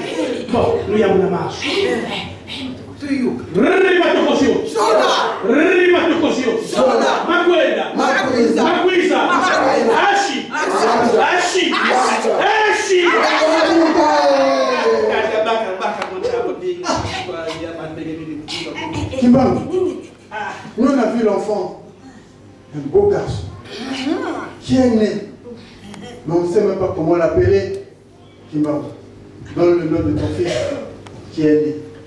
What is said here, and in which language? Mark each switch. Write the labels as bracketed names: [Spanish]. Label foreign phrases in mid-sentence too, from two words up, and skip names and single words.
[French] Bon, nous y avons la marche. Rimatokosio. Rimatokosio. Makwenda. Makwisa. Ashi. Ashi. Ashi. Kimbangu, nous on a vu l'enfant, un beau garçon, qui est né, mais on ne sait même pas comment l'appeler. Kimbangu, donne le nom de ton fils qui est né.